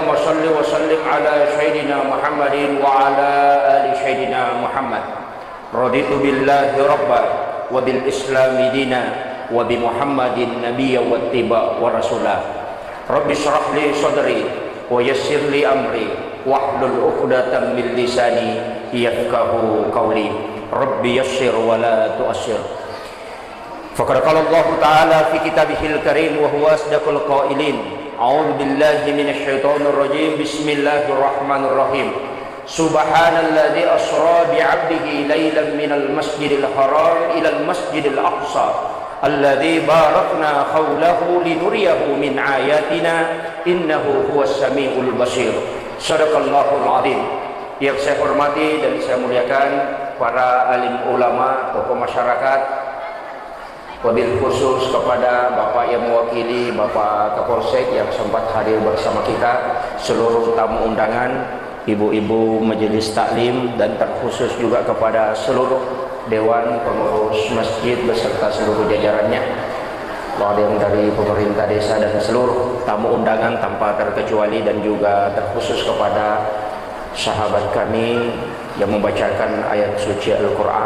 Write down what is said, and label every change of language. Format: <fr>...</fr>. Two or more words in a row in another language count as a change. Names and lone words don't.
<ar>صل وسلم على سيدنا محمد وعلى آل سيدنا محمد رضيت بالله ربا وبالإسلام دينا وبمحمد نبيا واتباع ورسولا رب اشرح لي صدري ويسر لي أمري واحلل عقدة من لساني يفقهوا قولي رب يسر ولا تعسر. فقد قال الله تعالى في كتابه الكريم وهو أصدق القائلين. أعوذ بالله من الشيطان الرجيم. بسم الله الرحمن الرحيم. سبحان الذي أسرى بعبده ليلا من المسجد الحرام إلى المسجد الأقصى الذي باركنا حوله لنريه من آياتنا إنه هو السميع البصير. صدق الله العظيم.</ar> <id>Yang saya hormati dan saya muliakan para alim ulama, tokoh masyarakat,</id> <ar>وبالخصوص</ar> <id>kepada Bapak yang mewakili Bapak Kapolsek yang sempat hadir bersama kita, seluruh tamu undangan, ibu-ibu majelis taklim, dan terkhusus juga kepada seluruh dewan pengurus masjid beserta seluruh jajarannya, ada yang dari pemerintah desa dan seluruh tamu undangan tanpa terkecuali, dan juga terkhusus kepada sahabat kami yang membacakan ayat suci Al-Quran.</id>